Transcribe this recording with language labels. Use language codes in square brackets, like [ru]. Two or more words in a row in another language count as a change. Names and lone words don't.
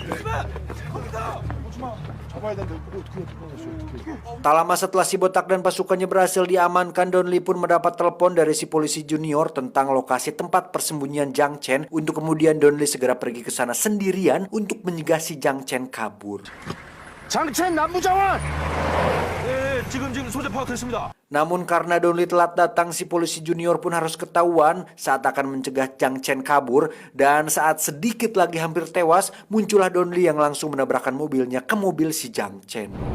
[id] Tak lama setelah si botak dan pasukannya berhasil diamankan, Don Lee pun mendapat telepon dari si polisi junior tentang lokasi tempat persembunyian Jiang Chen, untuk kemudian Don Lee segera pergi ke sana sendirian untuk mencegah si Jiang Chen kabur. [ko] 장첸 남부장관! 네, 지금 소재 파악했습니다. [id] Namun karena Don Lee telat datang, si polisi junior pun harus ketahuan saat akan mencegah Jiang Chen kabur, dan saat sedikit lagi hampir tewas, muncullah Don Lee yang langsung menabrakkan mobilnya ke mobil si Jiang Chen.